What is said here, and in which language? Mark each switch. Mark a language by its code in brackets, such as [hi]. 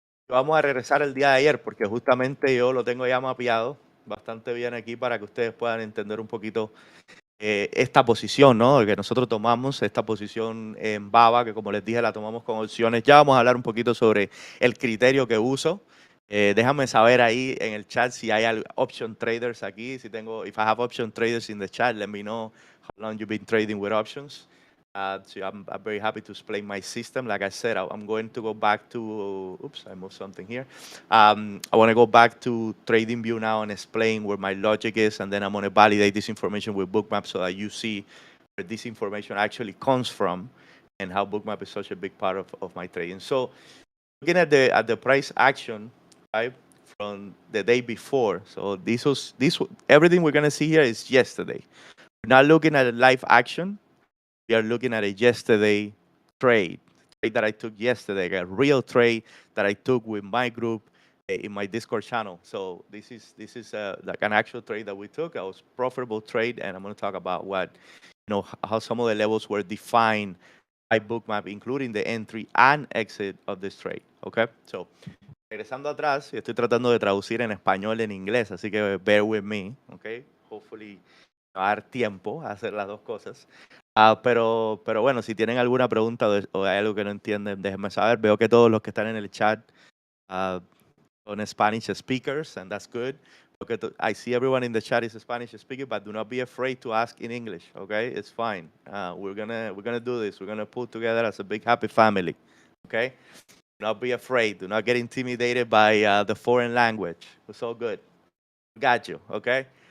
[es] Vamos a regresar el día de ayer porque justamente yo lo tengo ya mapeado bastante bien aquí para que ustedes puedan entender un poquito esta posición, ¿no? Que nosotros tomamos, esta posición en Baba, que como les dije la tomamos con opciones. Ya vamos a hablar un poquito sobre el criterio que uso. Déjame saber ahí en el chat si hay option traders aquí. Si tengo, [en] if I have option traders in the chat, let me know how long you've been trading with options. So I'm very happy to explain my system. Like I said, I'm going to go back to, oops, I moved something here. I want to go back to TradingView now and explain where my logic is, and then I'm going to validate this information with Bookmap so that you see where this information actually comes from and how Bookmap is such a big part of my trading. So looking at the price action, right, from the day before. So everything we're going to see here is yesterday. We're not looking at a live action. We are looking at a yesterday trade that I took yesterday, a real trade that I took with my group in my Discord channel. So this is like an actual trade that we took. It was profitable trade, and I'm going to talk about how some of the levels were defined by Bookmap, including the entry and exit of this trade. [es] Okay, so regresando atrás, estoy tratando de traducir en español en inglés, así que [en] bear with me. [es] Okay, [en] hopefully [es] me va a dar tiempo a hacer las dos cosas. Pero bueno, si tienen alguna pregunta o hay algo que no entienden, déjenme saber. Veo que todos los que están en el chat son [en] Spanish speakers, and that's good. I see everyone in the chat is Spanish speaker, but do not be afraid to ask in English, okay? It's fine. We're gonna do this. We're gonna pull together as a big happy family, okay? Do not be afraid. Do not get intimidated by the foreign language. It's all good. Got you, okay?